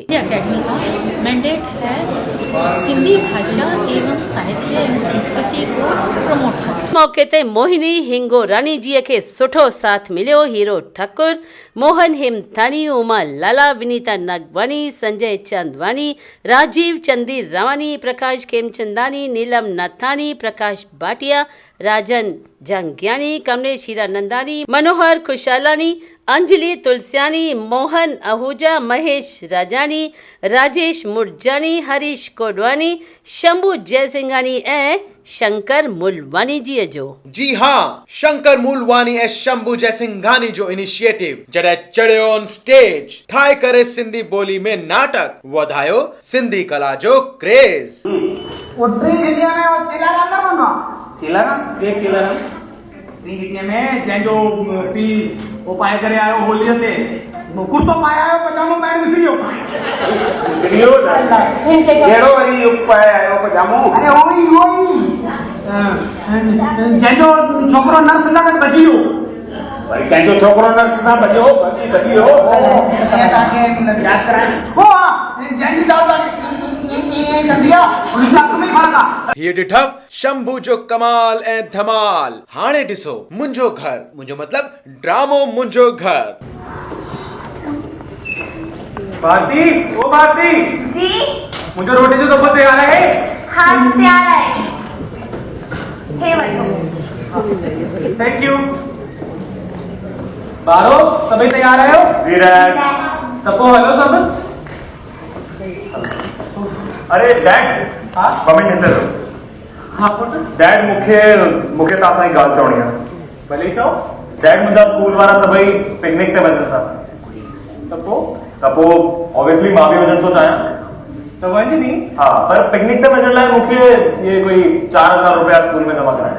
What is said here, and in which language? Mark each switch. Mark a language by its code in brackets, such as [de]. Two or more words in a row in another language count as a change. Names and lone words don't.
[hi] एकेडमी का मैंडेट है सिंधी भाषा एवं साहित्य एवं संस्कृति को प्रमोट करना। [sd] मौके ते मोहिनी हिंगोरानी जी खे सुठो साथ मिलियो। हीरो ठाकुर, मोहन हेमथानी, उमा लाला, विनीता नागवानी, संजय चांदवानी, राजीव चंदी रावानी, प्रकाश खेमचंदानी, नीलम नाथानी, प्रकाश भाटिया, राजन जंगियानी, कमलेश हीरानंदानी, मनोहर खुशालानी, अंजलि तुलसियानी, मोहन आहूजा, महेश राजानी, राजेश मुरजानी, हरीश कोडवानी, शंभू जयसिंघानी ऐं शंकर मूलवानी जी जो। जी हाँ, शंकर मूलवानी ऐं शंभू जयसिंघानी जो इनिशिएटिव जॾहिं चढ़ियो [en] on stage [sd] ठाहे करे सिंधी ॿोली में नाटक वधायो सिंधी कला जो क्रेज। में जंहिंजो पीउ वो पाए करे आयो होलीअ ते कुर्तो पाए आयो पजामो पाइण विसरियो कहिड़ो वरी पाए आयो पजामो अरे ओई जंहिंजो छोकिरो नर्स सां गॾु बची वियो वरी कंहिंजो छोकिरो नर्स सां बची वियो तव्हांखे यादि कराए हो जंहिंजी ज़ात हीअ ॾिठव शंभू जो कमाल ऐं धमाल। हाणे ॾिसो मुंहिंजो घर, मुंहिंजो मतलब ड्रामो मुंहिंजो घर। भारती, ओ भारती जी [hi] मुझे रोटी [sd] जो दफ़ो [hi] तैयार है? हाँ तैयार है। [sd] हे वठो। [en] thank you. [sd] बारो सभी तैयार आयो? जी डैड। [hi] सबको हेलो सब। [sd] अरे डैड, हाँ ॿ मिंट हिते हाँ पुट डैड मूंखे तव्हां सां ई ॻाल्हि चवणी आहे। भले चओ। डैड मुंहिंजा स्कूल वारा सभई पिकनिक ते वञनि था त पोइ ऑब्वियसली मां बि वञणु थो चाहियां त वञ नी। हा, पर पिकनिक ते वञण लाइ मूंखे इहे कोई 4,000 रुपया स्कूल में जमा कराइणा